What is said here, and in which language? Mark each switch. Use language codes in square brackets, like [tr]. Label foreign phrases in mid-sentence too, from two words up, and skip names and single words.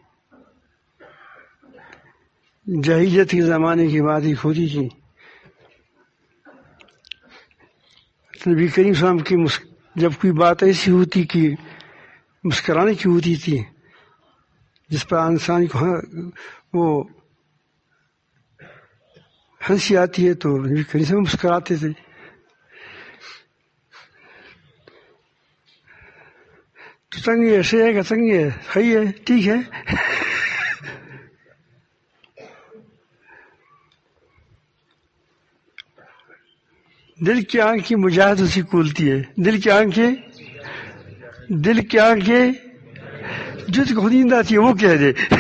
[ur] جاہلیت کے زمانے کی بات ایک ہوتی تھی، نبی کریم صلی اللہ علیہ وسلم کی جب کوئی بات ایسی ہوتی کہ مسکرانے کی ہوتی تھی جس پر انسان کو وہ ہنسی آتی ہے تو نبی کریم صلی اللہ علیہ وسلم مسکراتے تھے. [ps] تو څنګه یې ښه یې که څنګه یې ښه یې [ur] ٹھیک ہے. دل کی آنکھیں مجاہد اسی کھولتی ہے، دل کی آنکھیں جس کو نیند آتی ہے وہ کہہ دے.